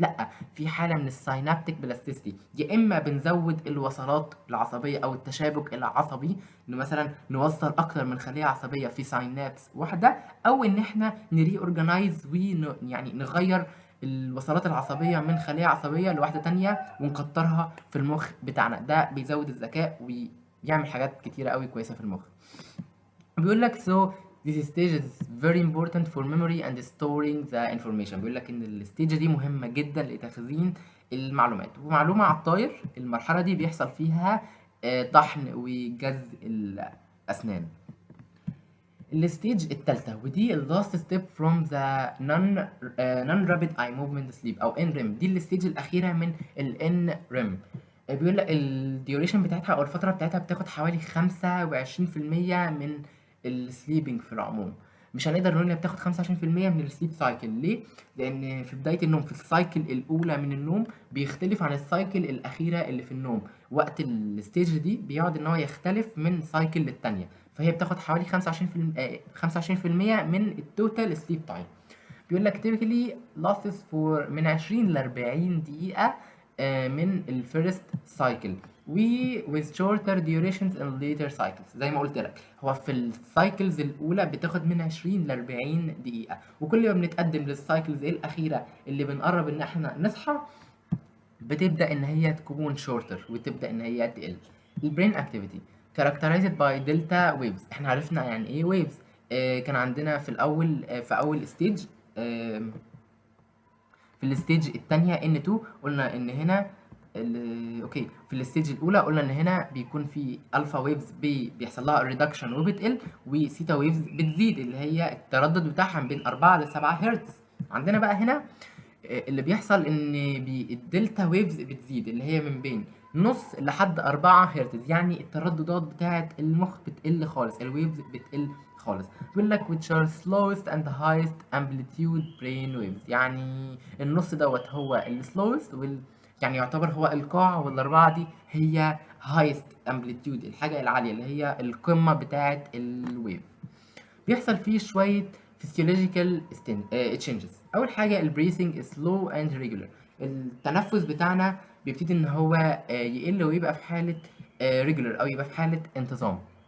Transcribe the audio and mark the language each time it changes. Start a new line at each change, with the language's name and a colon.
Arabic: لا، في حاله من الساينابتيك بلاستيسيتي، يا اما بنزود الوصلات العصبيه او التشابك العصبي، انه مثلا نوصل اكتر من خليه عصبيه في ساينابس واحده، او ان احنا نري اورجنايز يعني نغير الوصلات العصبيه من خليه عصبيه لواحده تانية ونكترها في المخ بتاعنا. ده بيزود الذكاء ويعمل حاجات كتيره قوي كويسه في المخ. بيقول لك
English: so this stage is very important for memory and storing the information.
Arabic: بيقول لك ان الستيج دي مهمه جدا لتخزين المعلومات. ومعلومه على الطاير، المرحله دي بيحصل فيها طحن وجز الاسنان. الستيج التالتة ودي ال
English: last step from the non rapid eye movement sleep
Arabic: او NREM. دي الستيج الأخيرة من ال NREM. بيقول لك الديوريشن بتاعتها او الفترة بتاعتها بتاخد حوالي 25% من السليبنج في العموم. مش هنقدر نقول انها بتاخد 25% من السليب سايكل. ليه؟ لان في بداية النوم، في السايكل الاولى من النوم، بيختلف عن السايكل الاخيرة اللي في النوم. وقت الستيج دي بيقعد ان هو يختلف من سايكل للتانية، فهي بتاخد حوالي 25% من التوتال سليب تايم. بيقول لك
English: typically lasts for
Arabic: من 20 ل 40 دقيقة من الفيرست سايكل، و
English: with shorter durations in later cycles.
Arabic: زي ما قلت لك، هو في السايكلز الأولى بتاخد من 20 ل 40 دقيقة، وكل ما بنتقدم للسايكلز الأخيرة اللي بنقرب إن احنا نصحى بتبدأ إن هي تكون شورتر وتبدأ إن هي تقل. البرين اكتيفيتي
English: characterized by delta waves.
Arabic: احنا عرفنا يعني ايه waves. كان عندنا في الأول، في أول ستيج، في الستيج التانية N2 قلنا إن هنا اوكي، في الستيج الأولى قلنا إن هنا بيكون في ألفا ويفز بيحصل لها ريدكشن وبتقل، وثيتا ويفز بتزيد اللي هي التردد بتاعها من بين 4 ل 7 هرتز. عندنا بقى هنا اللي بيحصل ان الدلتا ويفز بتزيد اللي هي من بين نص لحد 4 هرتز، يعني الترددات بتاعه المخ بتقل خالص، الويفز بتقل خالص. بيقول لك
English: which are slowest and highest amplitude brain waves.
Arabic: يعني النص دوت هو السلوست يعني يعتبر هو القاع، والاربعه دي هي
English: highest amplitude،
Arabic: الحاجه العاليه اللي هي القمه بتاعه الويف. بيحصل فيه شوية
English: physiological changes.
Arabic: أول حاجة البريسنج
English: slow and regular.
Arabic: التنفس بتاعنا بيبتدي إن هو يقل ويبقى في حالة regular أو يبقى في حالة انتظام.